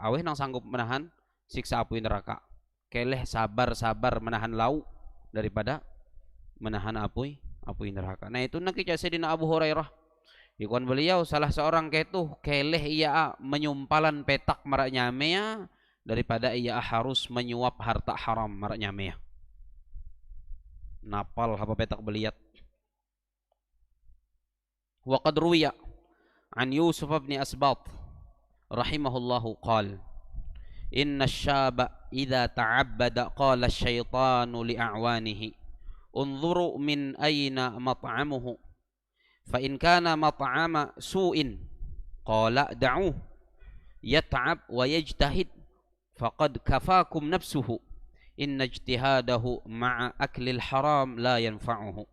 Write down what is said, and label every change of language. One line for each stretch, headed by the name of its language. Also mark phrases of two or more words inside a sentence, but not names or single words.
Ngaju: Aweh nang sanggup menahan siksa api neraka. Keleh sabar menahan lau daripada menahan api neraka. Nah itu nak Sayyidina Abu Hurairah, ikuan beliau salah seorang ketuh keleh ia menyumpalan petak marak nyamea daripada ia harus menyuap harta haram marak nyamea. Napal apa petak beliat.
Arabic: وقد روي عن يوسف بن أسباط رحمه الله قال إن الشاب إذا تعبد قال الشيطان لأعوانه انظروا من أين مطعمه فإن كان مطعم سوء قال دعوه يتعب ويجتهد فقد كفاكم نفسه إن اجتهاده مع أكل الحرام لا ينفعه.